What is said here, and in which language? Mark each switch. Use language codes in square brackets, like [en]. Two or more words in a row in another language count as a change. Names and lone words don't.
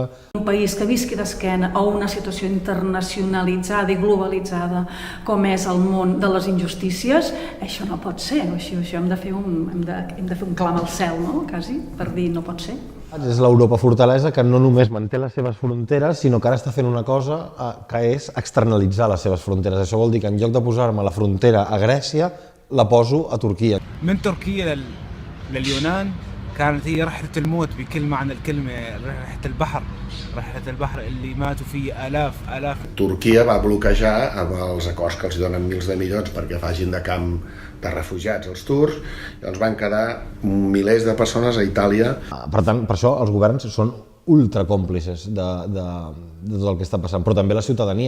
[ca] Un país que visqui d'esquena a una situació internacionalitzada i globalitzada com és el món de les injustícies, això no pot ser, això hem de fer un clam al cel, no? Quasi, per dir no pot ser. És l'Europa fortalesa que no només manté les seves fronteres, sinó que ara està fent una cosa que és externalitzar les seves fronteres. Això vol dir que en lloc de posar-me la frontera a Grècia, la poso a Turquia. [ar] من تركيا لليونان كانت هي رحلة الموت بكل معنى الكلمة، رحلة البحر اللي ماتوا فيه آلاف. [ca] Turquia va bloquejar amb els acords que els donen mils de milions perquè facin de camp de refugiats als turcs, i ens van quedar milers de persones a Itàlia. Per tant, per això els governs són ultracòmplices de tot el que està passant, però també la ciutadania.